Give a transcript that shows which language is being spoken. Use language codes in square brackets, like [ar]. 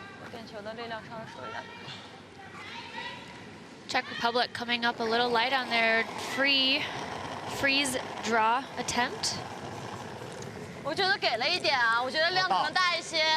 [zh] 点球的力量稍微说一下。 [en] Czech Republic coming up a little light on their freeze draw attempt. [zh] 我觉得给了一点啊，我觉得量可能大一些。